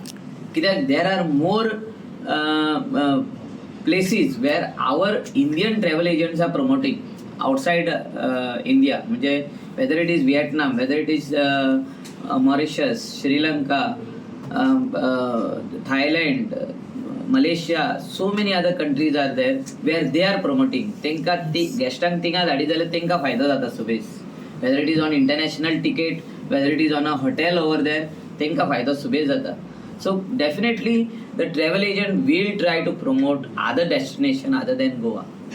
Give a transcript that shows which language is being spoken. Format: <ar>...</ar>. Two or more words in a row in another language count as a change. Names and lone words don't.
<en>कित्याक there are more places where our Indian travel agents are promoting outside India. म्हणजे whether it is Vietnam, whether it is Mauritius, Sri Lanka, Thailand, Malaysia, so many other countries are there where they are promoting.</en> <kok>तेंका ती गेस्टांक थिंगा धाडी जाल्यार तेंका फायदो जाता सुबेज.</kok> <en>Whether it is on international ticket, whether it is on a hotel over there,</en> <kok>तेंका फायदो सुबेज जाता.</kok> <en>So definitely the travel agent will try to promote other destination other than Goa.</en>